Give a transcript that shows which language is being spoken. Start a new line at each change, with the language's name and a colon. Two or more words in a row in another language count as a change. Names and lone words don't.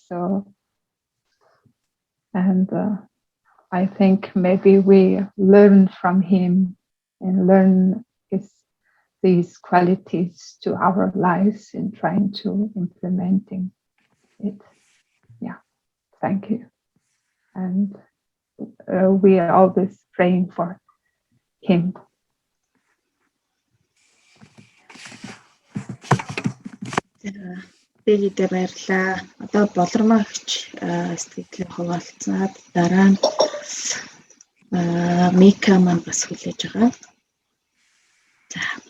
English: So, and I think maybe we learn from him and learn these qualities to our lives and trying to implementing it. Yeah, thank you. And we are always praying for him.
Mongolian: Бигидээ баярлаа. Одоо болормогч сэтгэлийн хуваалцаад дараа нь Мика маань бас хүлээж байгаа. За.